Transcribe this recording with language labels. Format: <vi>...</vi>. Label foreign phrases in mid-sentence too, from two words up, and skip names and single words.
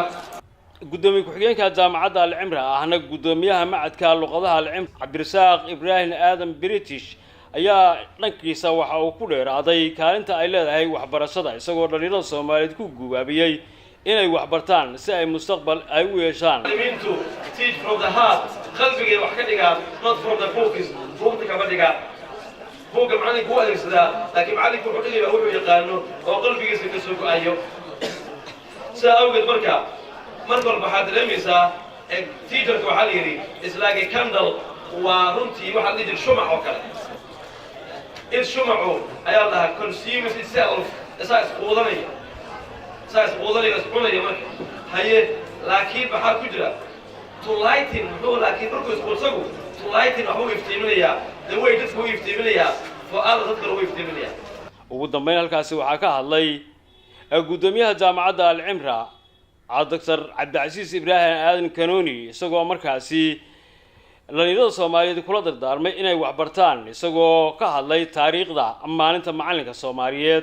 <so>gudoomiye ku-xigeenka jaamacadda Al-Cimri ahna gudoomiyaha macadka luqadaha Al-Cimri Cabdirasaaq Ibrahim Aadan British ayaa dhankiisa waxa uu ku dheeraaday kaalinta ay leedahay waxbarashada isagoo dhalinyarada Soomaaliyeed ku guubaabiyay inay wax bartaan si ay mustaqbal ay u yeeshaan.</so> <en>to teach from the heart</en> <so>qalbiga wax ka dhigaa</so> <en>not from the focus</en> <so>buugta ka dhigaa buugga macalinku waa adeegsadaa laakiin macalinku wuxuu dhigaa wuxuu yaqaano oo qalbigiisa ka soo go'ayo saa awgeed marka walba waxaad dareemaysaa teacherka waxaa la yidhi</so> <en>is like a candle</en> <so>waa runtii waxaa la yidhi shumac oo kale shumacu ayaa lahaa</so> <en>consumes itself</en> <so>isaa isquudanaya iscunaya marka haye laakiin maxaa ku jira</so> <en>to lighten</en> <so>muxuu laakiin markuu isquudsagu</so> <en>to lighten</en> <so>waxuu iftiiminayaa</so> <en>the way</en> <so>dadku u iftiiminayaa</so> <en>for other</en> <so>dadka lagu iftiiminayaa. ugu dambeyn halkaasi waxaa ka hadlay gudoomiyaha jaamacadda Al-Cimri Dr. Cabdicasiis Ibrahim Aadan Kanooni isagoo markaasi dhalinyarada Soomaaliyeed kula dardaarmay inay wax bartaan isagoo ka hadlay taariikhda maalinta macalinka Soomaaliyeed.</so>